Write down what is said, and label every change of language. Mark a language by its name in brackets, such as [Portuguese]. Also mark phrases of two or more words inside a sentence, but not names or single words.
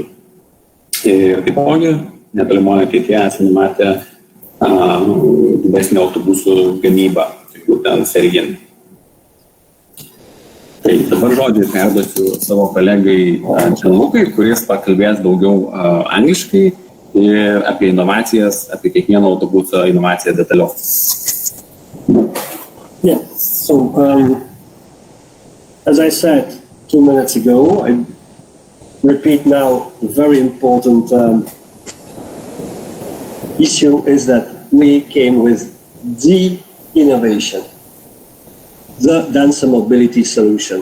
[Lithuanian] Ir taipogi netolimoje ateityje esame numatę didesnį autobusų gamybą, tai būtent serijinį. Tai dabar žodį perduosiu savo kolegai Gianlukai, kuris pakalbės daugiau angliškai ir apie inovacijas, apie kiekvieno autobuso inovaciją detaliau. [English] Yeah, so as I said 2 minutes ago, I repeat now a very important issue is that we came with the innovation, the Dancer mobility solution.